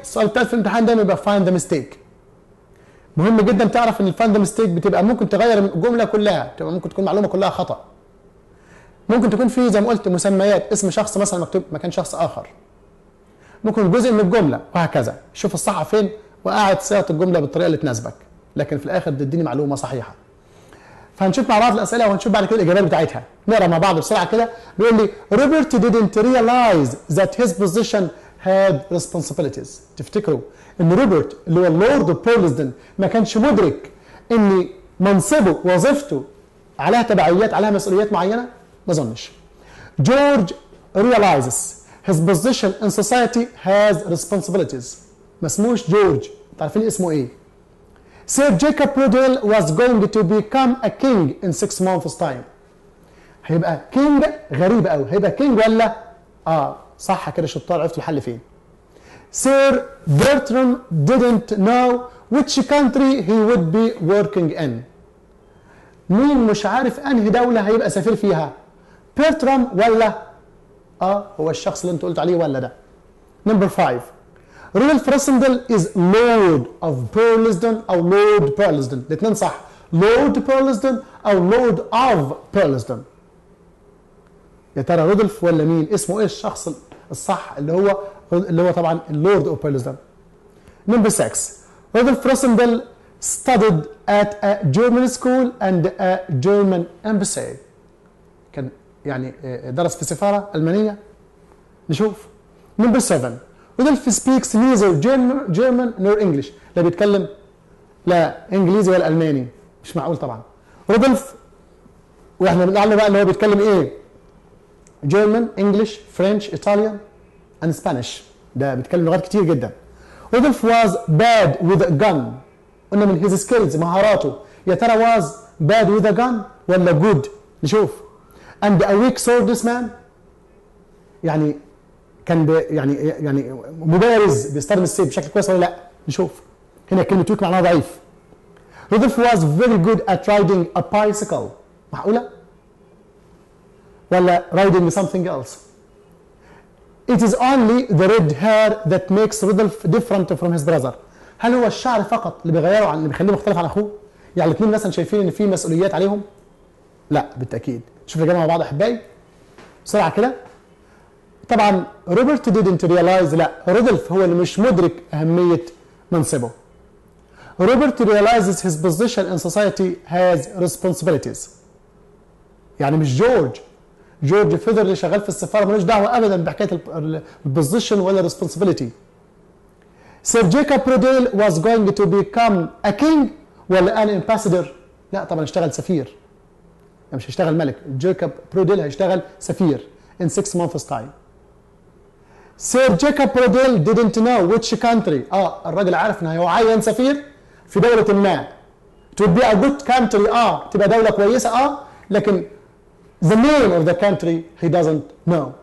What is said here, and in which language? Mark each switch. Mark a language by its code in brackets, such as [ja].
[ar] السؤال التالت في الامتحان دايما يبقى [en] find the mistake. [ar] مهم جدا تعرف ان الفايند ذا ميستيك بتبقى ممكن تغير الجمله كلها، تبقى ممكن تكون معلومه كلها خطا. ممكن تكون في زي ما قلت مسميات، اسم شخص مثلا مكتوب مكان شخص اخر. ممكن جزء من الجمله وهكذا. شوف الصح فين وقاعد صياغه الجمله بالطريقه اللي تناسبك، لكن في الاخر تديني معلومه صحيحه. فهنشوف مع بعض الاسئله وهنشوف بعد كده الاجابات بتاعتها. نقرا مع بعض بسرعه كده. بيقول لي [en] Robert didn't realize that his position had responsibilities. [ar] تفتكروا ان روبرت اللي هو اللورد بيرلزدن ما كانش مدرك ان منصبه وظيفته عليها تبعيات، عليها مسؤوليات معينه؟ ما اظنش. [en] George realizes his position in society has responsibilities. [ar] ما اسموش جورج، عارفين اسمه ايه؟ [en] Sir Jacob Riddle was going to become a king in 6 months time. [ar] هيبقى كينج غريب قوي، هيبقى كينج ولا؟ صح كده شطار، عرفتوا الحل فين. [en] Sir Bertram didn't know which country he would be working in. [ar] مين مش عارف انهي دولة هيبقى سفير فيها؟ بيرترام ولا؟ هو الشخص اللي انت قلت عليه ولا ده؟ Number 5. [en] Rudolph Rassendyll is Lord of Burlesdon أو Lord Burlesdon، [ar] الاثنين صح. [en] Lord Burlesdon أو Lord of Burlesdon. [ar] يا ترى رودولف ولا مين؟ اسمه ايه الشخص الصح اللي هو طبعا اللورد اوف بيرلزدن. Number 6. [en] Rudolph Rassendyll studied at a German school and a German embassy. [ar] كان يعني درس في سفارة ألمانية. نشوف. Number 7. [en] Rudolph speaks neither German nor English. [ar] لا بيتكلم لا انجليزي ولا الماني، مش معقول طبعا. رودولف واحنا بنعلم بقى اللي هو بيتكلم ايه؟ [en] German, English, French, Italian and Spanish. [ar] ده بيتكلم لغات كتير جدا. [en] Rudolph was bad with a gun. [ar] قلنا من [en] his skills [ar] مهاراته. يا ترى [en] was bad with a gun ولا good؟ نشوف. And a weak swordsman. [ar] يعني كان يعني مبارز بيستخدم السيف بشكل كويس ولا لا؟ نشوف. هنا كلمة weak معناها ضعيف. [en] Rudolph was very good at riding a bicycle. معقولة؟ ولا riding something else. It is only the red hair that makes Rudolph different from his brother. [ar] هل هو الشعر فقط اللي بيغيره عن اللي بيخليه مختلف عن اخوه؟ يعني الاثنين مثلا شايفين ان في مسؤوليات عليهم؟ لا بالتاكيد. شوف الإجابة مع بعض احبائي بسرعه كده. طبعا روبرت [en] didn't realize، [ar] لا رودولف هو اللي مش مدرك اهميه منصبه. [en] Robert realizes his position in society has responsibilities. [ar] يعني مش جورج فيدر اللي شغال في السفاره ملوش دعوه ابدا بحكايه البوزيشن ولا الريسبونسبيلتي. [en] Sir Jacob Rudel was going to become a king ولا an ambassador؟ [ar] لا طبعا اشتغل سفير. يعني مش هيشتغل ملك، جيكوب روديل هيشتغل سفير [en] in 6 months time. Sir Jacob Rudel didn't know which country. [ar] الراجل عارف ان هو عين سفير في دوله ما. [en] to be a good country [ar] تبقى دوله كويسه لكن [en] the name of the country he doesn't know.